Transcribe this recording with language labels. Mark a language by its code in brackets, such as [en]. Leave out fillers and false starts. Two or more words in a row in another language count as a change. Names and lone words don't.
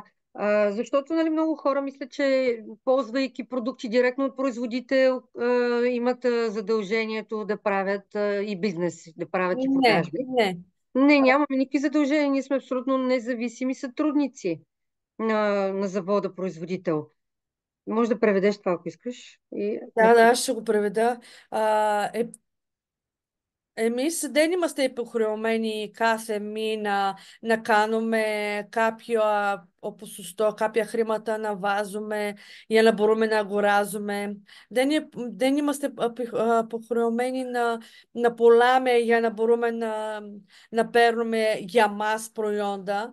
[bg] Защото нали, много хора мислят, че ползвайки продукти директно от производител, имат задължението да правят и бизнес, да правят и Не, продажби. не. Не, нямаме никакви задължения. Ние сме абсолютно независими сътрудници на завода производител. Може да преведеш това, ако искаш. И Да, да, ще го преведа. [el] Εμείς δεν είμαστε υποχρεωμένοι κάθε μήνα να κάνουμε κάποιο ποσοστό, κάποια χρήματα να βάζουμε για να μπορούμε να αγοράζουμε. Δεν είμαστε υποχρεωμένοι να πουλάμε για να μπορούμε να παίρνουμε για μας προϊόντα.